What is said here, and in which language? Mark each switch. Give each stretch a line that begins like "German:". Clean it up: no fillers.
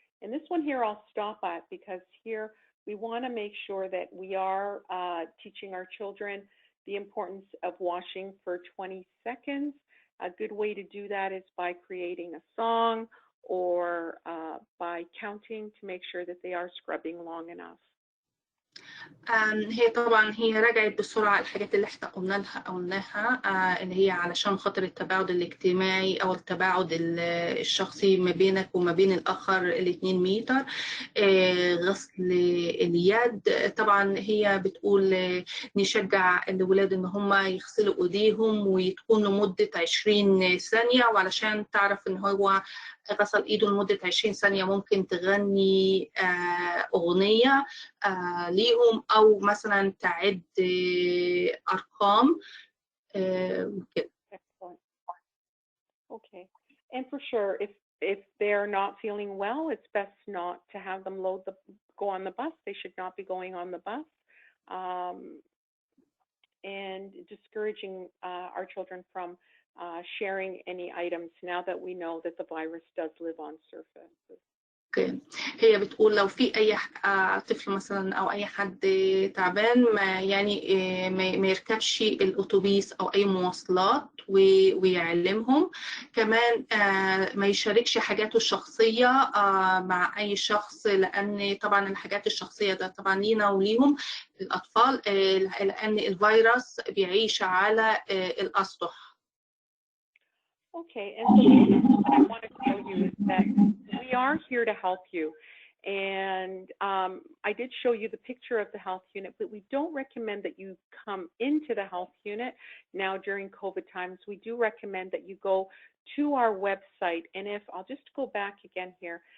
English: And this one here I'll stop at, because here we want to make sure that we are teaching our children the importance of washing for 20 seconds. A good way to do that is by creating a song or by counting to make sure that they are scrubbing long enough.
Arabic: هي طبعا هي رجعت بسرعة الحاجات اللي احنا قلناها اللي هي علشان خاطر التباعد الاجتماعي او التباعد الشخصي ما بينك وما بين الاخر 2 متر، غسل اليد. طبعا هي بتقول نشجع الولاد ان هم يغسلوا ايديهم وتكون لمدة 20 ثانية، وعلشان تعرف ان هو غسل ايده لمدة 20 ثانية ممكن تغني اغنية ليهم او مثلا تعد ارقام كده.
English: Okay, and for sure, if they're not feeling well, it's best not to have them go on the bus. They should not be going on the bus, and discouraging our children from sharing any items now that we know that the virus does live on surfaces.
Arabic: هي بتقول لو في أي طفل مثلا أو أي حد تعبان ما يركبش الأتوبيس أو أي مواصلات ويعلمهم. كمان ما يشاركش حاجاته الشخصية مع أي شخص، لأن طبعا الحاجات الشخصية ده طبعا لينا وليهم الأطفال، لأن الفيروس بيعيش على الأسطح.
English: Okay, and so what I want to tell you is that we are here to help you. And I did show you the picture of the health unit, but we don't recommend that you come into the health unit now during COVID times. We do recommend that you go to our website. And I'll just go back again here.